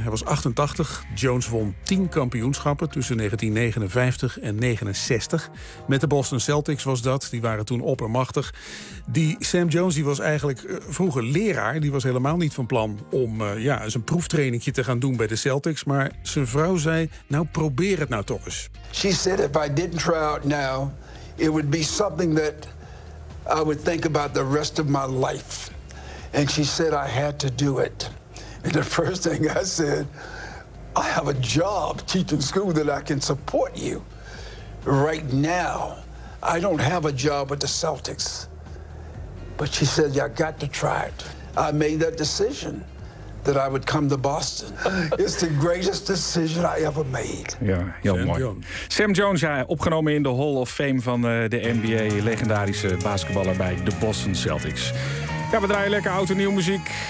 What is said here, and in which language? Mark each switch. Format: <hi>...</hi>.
<nl>Hij was 88. Jones won 10 kampioenschappen tussen 1959 en 69. Met de Boston Celtics was dat. Die waren toen oppermachtig. Die Sam Jones die was eigenlijk vroeger leraar. Die was helemaal niet van plan om zijn proeftrainingje te gaan doen bij de Celtics. Maar zijn vrouw zei, nou probeer het nou toch eens.</nl> <en>She said if I didn't try out now, it would be something that I would think about the rest of my life. And she said I had to do it. And the first thing I said, I have a job teaching school that I can support you. Right now, I don't have a job with the Celtics. But she said, yeah, I got to try it. I made that decision that I would come to Boston. It's the greatest decision I ever made.</en> <nl>Ja, heel Sam mooi. Jones. Sam Jones, ja, opgenomen in de Hall of Fame van de NBA. Legendarische basketballer bij de Boston Celtics. Ja, we draaien lekker oud en nieuw muziek.</nl>